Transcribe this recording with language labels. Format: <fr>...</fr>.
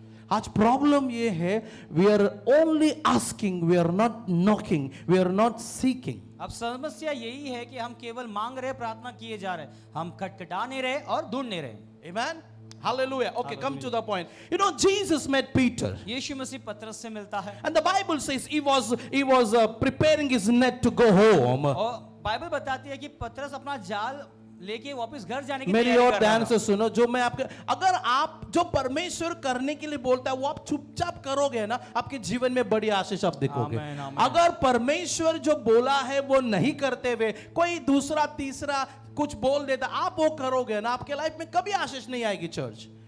<hi>आज प्रॉब्लम ये है,</hi> <en>We are only asking, we are not knocking, we are not seeking.</en> <hi>अब समस्या यही है कि हम केवल मांग रहे, प्रार्थना किए जा रहे, हम खटखटा नहीं रहे और ढूंढ नहीं रहे।</hi> <en>Amen. Hallelujah. Okay, come to the point. You know, Jesus met Peter,</en> <hi>यीशु मसीह पतरस से मिलता है,</hi> <en>and the Bible says he was preparing his net to go home.</en> <hi>और बाइबल बताती है कि पतरस अपना जाल लेके वापस घर जाने की मेरी तैयारी और कर रहा ध्यान था। से सुनो, जो मैं आपके, अगर आप जो परमेश्वर करने के लिए बोलता है वो आप चुपचाप करोगे ना, आपके जीवन में बड़ी आशीष आप देखोगे। आमीन, आमीन। अगर परमेश्वर जो बोला है वो नहीं करते हुए कोई दूसरा तीसरा कुछ बोल देता, आप वो करोगे ना, आपके लाइफ में कभी आशीष नहीं आएगी चर्च।</hi>